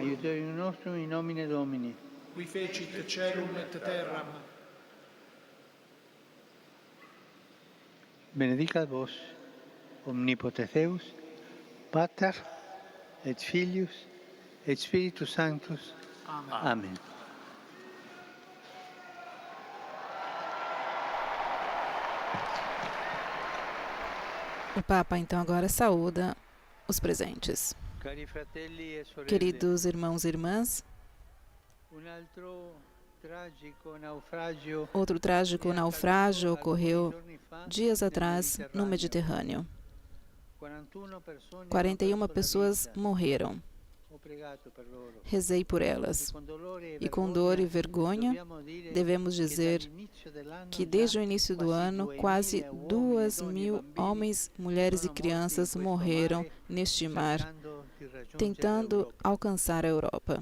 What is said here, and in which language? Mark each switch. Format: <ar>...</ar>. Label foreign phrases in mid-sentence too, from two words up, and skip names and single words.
<la>Aiuterium nostrum in nomine Domini. qui fecit caelum et terram. Benedicat vos, omnipotens Deus, Pater et Filius et Spiritus Sanctus. Amen. Amen.</la> <pt>O Papa então agora saúda os presentes.</pt> <it>Cari fratelli e sorelle,</it> <pt>Queridos irmãos e irmãs,</pt> <it>un altro tragico naufragio</it> <pt>outro trágico naufrágio ocorreu dias atrás no Mediterrâneo. 41 pessoas morreram. Rezei por elas. E com dor e vergonha, devemos dizer que desde o início do ano, quase 2.000 homens, mulheres e crianças morreram neste mar, tentando alcançar a Europa.</pt>